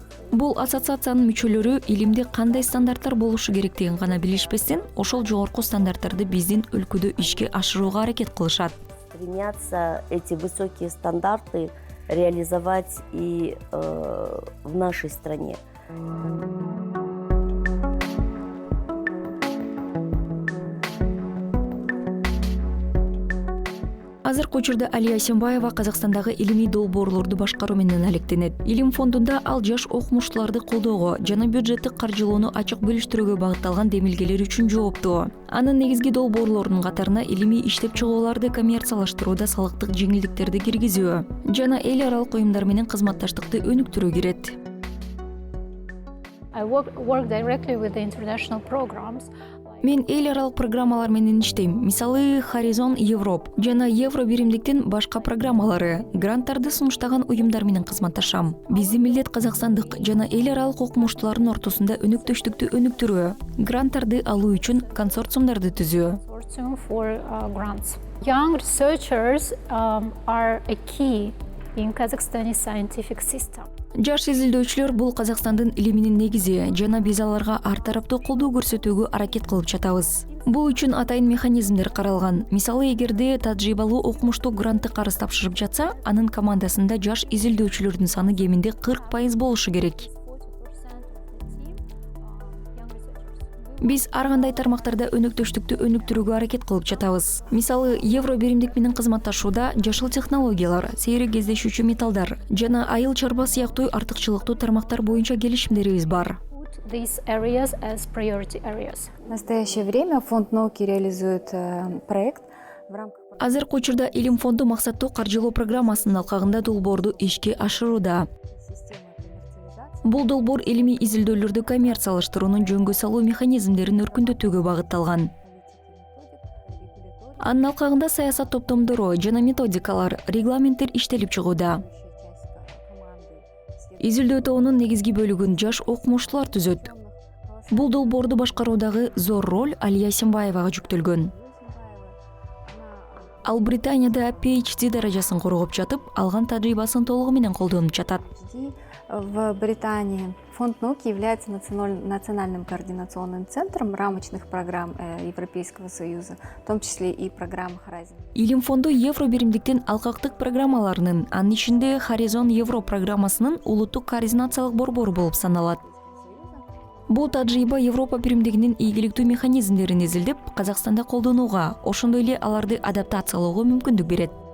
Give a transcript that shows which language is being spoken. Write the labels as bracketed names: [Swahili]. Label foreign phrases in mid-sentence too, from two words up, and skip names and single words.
[Kyrgyz] Бул ассоциациянын мүчөлөрү илимде кандай стандарттар болушу керектигин гана билишпестен, ошол жогорку стандарттарды биздин өлкөдө ишке ашырууга аракет кылышат. [Russian] Стремятся эти высокие стандарты реализовать и в нашей стране. [Kyrgyz] Азыркы учурда Алия Симбаева Казакстандагы илимий долбоорлорду башкаруу менен алектенет. Илим фондунда ал жаш окумуштууларды колдоого жана бюджеттик каржылоону ачык бөлүштүрүүгө багытталган демилгелер үчүн жооптуу. Анын негизги долбоорлорунун катарына илимий иштеп чыгууларды коммерциялаштырууда салыктык жеңилдиктерди киргизүү жана эл аралык уюмдар менен кызматташтыкты өнүктүрүү кирет. [English] I work directly with the international programs. [Kyrgyz] Мен эл аралык программалар менен иштейм. Мисалы, Horizon Europe жана Евро биримдиктин башка программалары, гранттарды сунуштаган уюмдар менен кызматташам. Биздин милдет казакстандык жана эл аралык окумуштуулардын ортосунда өнөктөштүктү өнүктүрүү, гранттарды алуу үчүн консорциумдарды түзүү. [English] Consortium for grants. Young researchers are a key in Kazakhstani scientific system. [Kyrgyz] Жаш изилдөөчүлөр бул Казакстандын илиминин негизи жана биз аларга ар тараптуу колдоо көрсөтүүгө аракет кылып жатабыз. Бул үчүн атайын механизмдер каралган. Мисалы, эгерде тажрыйбалуу окумуштуу грантты карыз тапшырып жатса, анын командасында жаш изилдөөчүлөрдүн саны кеминде 40% болушу керек. Биз ар кандай тармактарда өнөктөштүктү өнүктүрүүгө аракет кылып жатабыз. Мисалы, Евро биримдик менен кызматташууда жашыл технологиялар, сейрек кездешүүчү металлдар жана айыл чарба сыяктуу артыкчылыктуу тармактар боюнча келишимдерибиз бар. These areas as priority areas. [Russian] В настоящее время фонд науки реализует проект в рамках. [Kyrgyz] Азыркы учурда Илим фонду максаттуу каржылоо программасынын алкагында долбоорду ишке ашырууда. Бул долбоор илимий изилдөөлөрдү коммерциялаштыруунун жөнгө салуу механизмдерин өркүндөтүүгө багытталган. Анын алкагында саясат топтомдору жана методикалар, регламенттер иштелип чыгууда. Изилдөө тобунун негизги бөлүгүн жаш окумуштуулар түзөт. Бул долбоорду башкаруудагы зор роль Алия Симбаевага жүктөлгөн. Ал Британияда PhD даражасын коргоп жатып, алган тажрыйбасын толугу менен колдонуп жатат. [Russian] В Британии фонд науки является национальным координационным центром рамочных программ Европейского Союза, в том числе и программы Horizon. [Kyrgyz] Илим фонду Евро биримдиктин алкактык программаларынын, анын ичинде Horizon Евро программасынын улуттук координациялык борбору болуп саналат. Бул тажрыйба Европа биримдигинин ийгиликтүү механизмдерин изилдеп, Казакстанда колдонууга, ошондой эле аларды адаптациялоого мүмкүндүк берет.